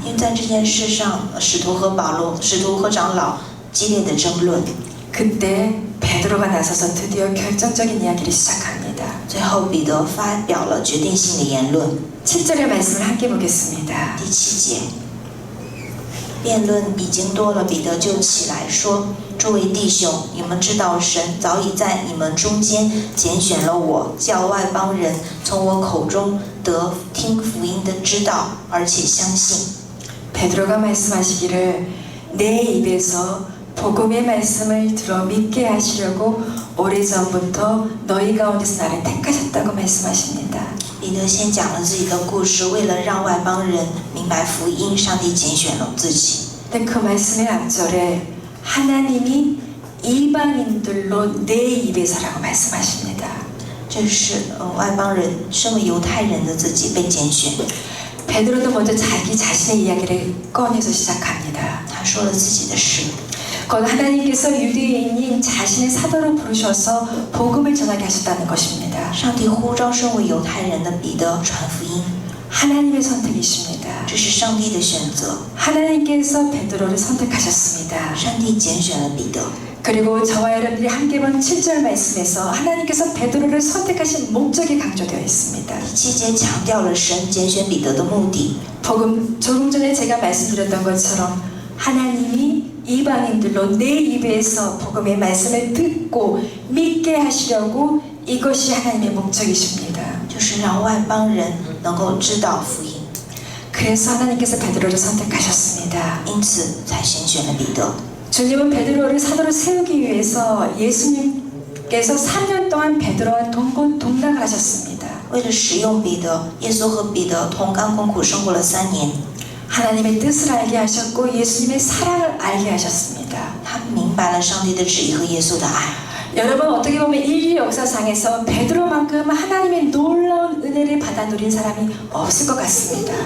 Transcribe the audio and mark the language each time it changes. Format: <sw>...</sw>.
<zh>因为在这件事上，使徒和长老激烈的争论。</zh> <ko>그때 베드로가 나서서 드디어 결정적인 이야기를 시작합니다.</ko> <zh>最后，彼得发表了决定性的言论。</zh> <ko>7절의 말씀을 함께 보겠습니다.</ko> <zh>第7节，辩论已经多了，彼得就起来说：“诸位弟兄，你们知道神早已在你们中间拣选了我，叫外邦人从我口中得听福音的知道，而且相信。”</zh> <ko>베드로가 말씀하시기를 내 입에서 복음의 말씀을 들어 믿게 하시려고 오래전부터 너희 가운데서 나를 택하셨다고 말씀하십니다.</ko> <zh>彼得先讲了自己的故事，为了让外邦人明白福音，上帝拣选了自己。</zh> <ko>근데 그 말씀의 앞절에 하나님이 이방인들로 내 입에서라고 말씀하십니다.</ko> <zh>这是外邦人，身为犹太人的自己被拣选。</zh> <ko>베드로도 먼저 자기 자신의 이야기를 꺼내서 시작합니다.</ko> <zh>他说了自己的事。</zh> <ko>곧 하나님께서 유대인인 자신의 사도로 부르셔서 복음을 전하게 하셨다는 것입니다.</ko> <zh>上帝呼召身为犹太人的彼得传福音，</zh> <ko>하나님의 선택이십니다.</ko> <zh>这是上帝的选择。</zh> <ko>하나님께서 베드로를 선택하셨습니다.</ko> <zh>上帝拣选了彼得。</zh> <ko>그리고 저와 여러분들이 함께 본 7절 말씀에서 하나님께서 베드로를 선택하신 목적이 강조되어 있습니다.</ko> <zh>第7节强调了神拣选彼得的目的。</zh> <ko>조금 전에 제가 말씀드렸던 것처럼 하나님이 이방인들로 내 입에서 복음의 말씀을 듣고 믿게 하시려고 이것이 하나님의 목적이십니다.</ko> <zh>就是让外邦人能够知道福音，</zh> <ko>그래서 하나님께서 베드로를 선택하셨습니다.</ko> <zh>因此才选选了彼得。</zh> <ko>주님은 베드로를 사도로 세우기 위해서 예수님께서 3년 동안 베드로와 동고동락을 하셨습니다.</ko> <zh>为了使用彼得，耶稣和彼得同甘共苦生活了3年。</zh> <ko>하나님의 뜻을 알게 하셨고 예수님의 사랑을 알게 하셨습니다.</ko> <zh>他明白了上帝的旨意和耶稣的爱。</zh> <ko>여러분 어떻게 보면 인류 역사상에서 베드로만큼 하나님의 놀라운 은혜를 받아 누린 사람이 없을 것 같습니다.</ko>